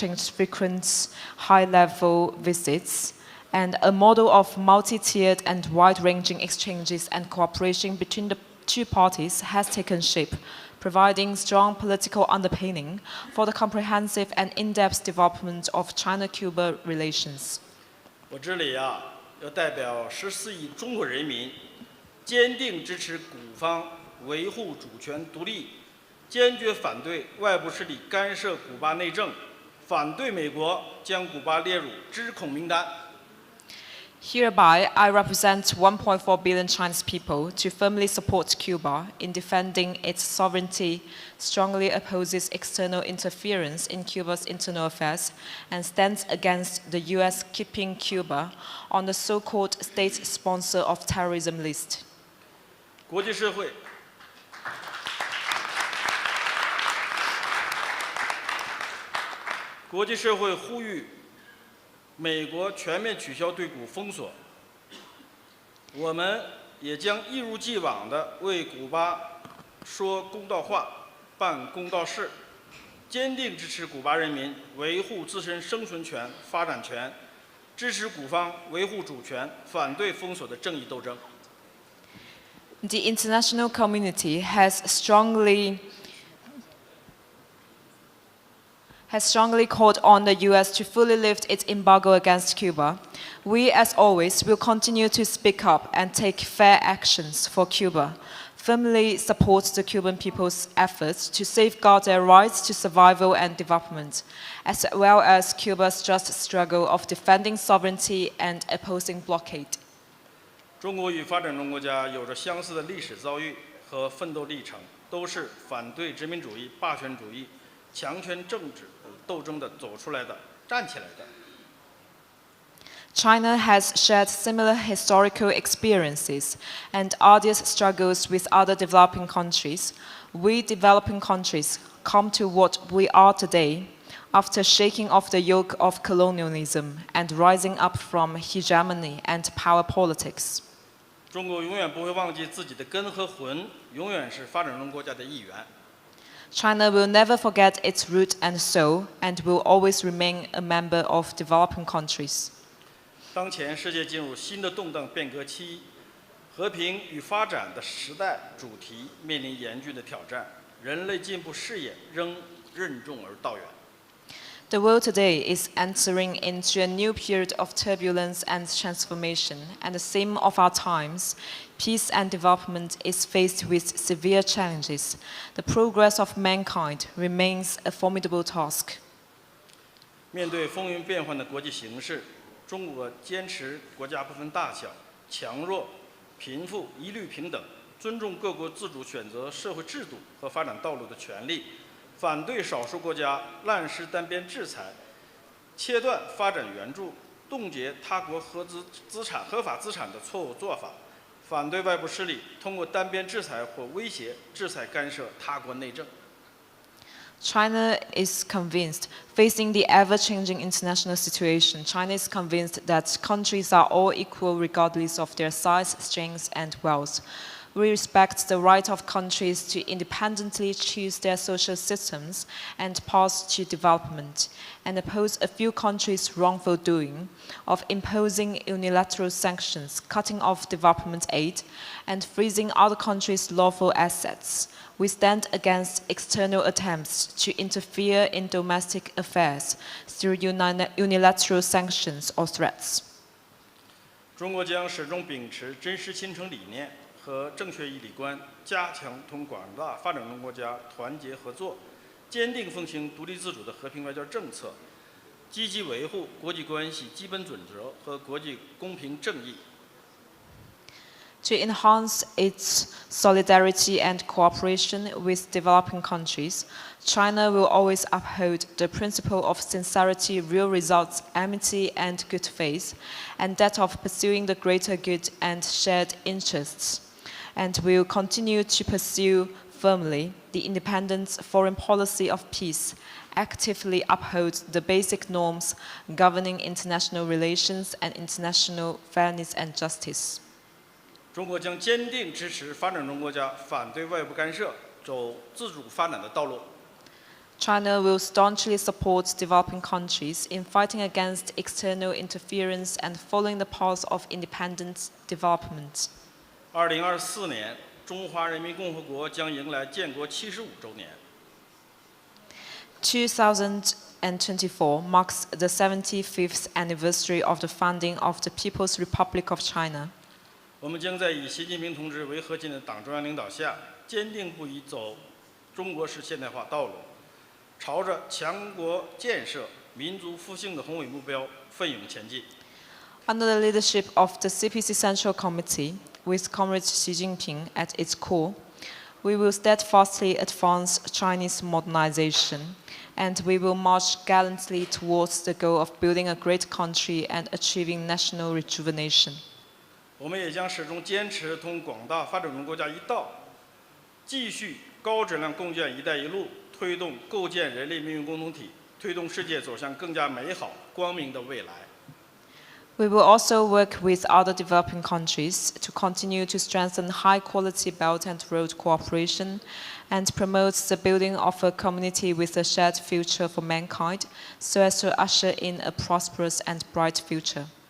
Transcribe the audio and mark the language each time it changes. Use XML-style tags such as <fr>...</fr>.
<en>frequent high-level visits, and a model of multi-tiered and wide-ranging exchanges and cooperation between the two parties has taken shape, providing strong political underpinning for the comprehensive and in-depth development of China-Cuba relations.</en> <zh>我这里啊，要代表14亿中国人民，坚定支持古方维护主权独立，坚决反对外部势力干涉古巴内政，反对美国将古巴列入知恐名单。</zh> <en>Hereby, I represent 1.4 billion Chinese people to firmly support Cuba in defending its sovereignty, strongly opposes external interference in Cuba's internal affairs, and stands against the US keeping Cuba on the so-called state sponsor of terrorism list.</en> <zh>国际社会呼吁 美国全面取消对古封锁，我们也将一如既往地为古巴说公道话、办公道事，坚定支持古巴人民维护自身生存权、发展权，支持古方维护主权、反对封锁的正义斗争。</zh> <en>The international community has strongly called on the US to fully lift its embargo against Cuba. We, as always, will continue to speak up and take fair actions for Cuba, firmly support the Cuban people's efforts to safeguard their rights to survival and development, as well as Cuba's just struggle of defending sovereignty and opposing blockade.</en> <zh>中国与发展中国家有着相似的历史遭遇和奋斗历程，都是反对殖民主义、霸权主义、强权政治 斗争的走出来的，站起来的。</zh> <en>China has shared similar historical experiences and arduous struggles with other developing countries. We developing countries come to what we are today after shaking off the yoke of colonialism and rising up from hegemony and power politics.</en> <zh>中国永远不会忘记自己的根和魂，永远是发展中国家的一员。</zh> <en>China will never forget its root and soul and will always remain a member of developing countries.</en> <zh>当前世界进入新的动荡变革期，和平与发展的时代主题面临严峻的挑战，人类进步视野仍任重而道远。</zh> <en>The world today is entering into a new period of turbulence and transformation, and the theme of our times, peace and development, is faced with severe challenges. The progress of mankind remains a formidable task.</en> <zh>面对风云变幻的国际形势，中国坚持国家不分大小、强弱、贫富一律平等，尊重各国自主选择社会制度和发展道路的权利。反对少数国家滥施单边制裁，切断发展援助，冻结他国合法资产的错误做法；反对外部势力通过单边制裁或威胁制裁干涉他国内政。</zh> <en>China is convinced, facing the ever-changing international situation, China is convinced that countries are all equal regardless of their size, strength, and wealth. We respect the right of countries to independently choose their social systems and paths to development, and oppose a few countries' wrongful doing of imposing unilateral sanctions, cutting off development aid, and freezing other countries' lawful assets. We stand against external attempts to interfere in domestic affairs through unilateral sanctions or threats.</en> <zh>中国将始终秉持真实亲诚理念 和正确义理观，加强同广大发展中国家团结合作，坚定奉行独立自主的和平外交政策，积极维护国际关系基本准则和国际公平正义。</zh> <en>To enhance its solidarity and cooperation with developing countries, China will always uphold the principle of sincerity, real results, amity, and good faith, and that of pursuing the greater good and shared interests, and will continue to pursue firmly the independent foreign policy of peace, actively uphold the basic norms governing international relations and international fairness and justice.</en> <zh>中国将坚定支持发展中国家反对外部干涉，走自主发展的道路。</zh> <en>China will staunchly support developing countries in fighting against external interference and following the path of independent development.</en> <zh>2024年，中华人民共和国将迎来建国75周年。</zh> <en>2024 marks the 75th anniversary of the founding of the People's Republic of China.</en> <zh>我们将在以习近平同志为核心的党中央领导下，坚定不移走中国式现代化道路，朝着强国建设、民族复兴的宏伟目标奋勇前进。</zh> <en>Under the leadership of the CPC Central Committee, with Comrade Xi Jinping at its core, we will steadfastly advance Chinese modernization, and we will march gallantly towards the goal of building a great country and achieving national rejuvenation.</en> <zh>我们也将始终坚持同广大发展中国家一道，继续高质量共建“一带一路”，推动构建人类命运共同体，推动世界走向更加美好、光明的未来。</zh> <en>We will also work with other developing countries to continue to strengthen high-quality Belt and Road cooperation and promote the building of a community with a shared future for mankind, so as to usher in a prosperous and bright future.</en>